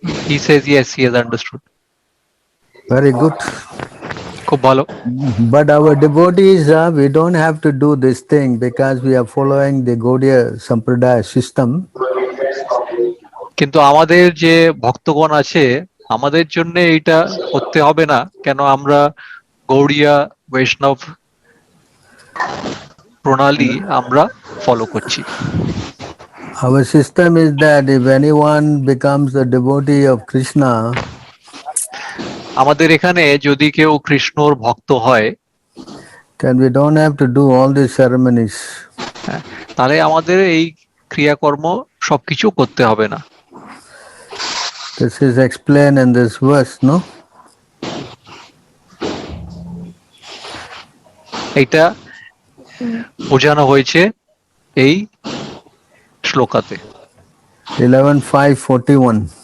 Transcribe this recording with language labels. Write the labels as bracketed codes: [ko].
[en] He says yes, he has understood. Very good. [bn] খুব ভালো। [en] But our devotees, we don't have to do this thing because we are following the Gaudiya Sampradaya system. [bn] কিন্তু আমাদের যে ভক্তগণ আছে, আমাদের জন্য এইটা করতে হবে না কেন? আমরা গৌড়িয়া বৈষ্ণব প্রণালী আমরা ফলো করছি। [en] Our system is that if anyone becomes a devotee of Krishna, [bn] আমাদের এখানে যদি কেউ কৃষ্ণর ভক্ত হয়, [en] then we don't have to do all these ceremonies. [bn] তাহলে আমাদের এই ক্রিয়াকর্ম সবকিছু করতে হবে না। [en] This is explained in this verse, no? [bn] এটা বোঝানো হয়েছে এই শ্লোকাতে। 11:5:41.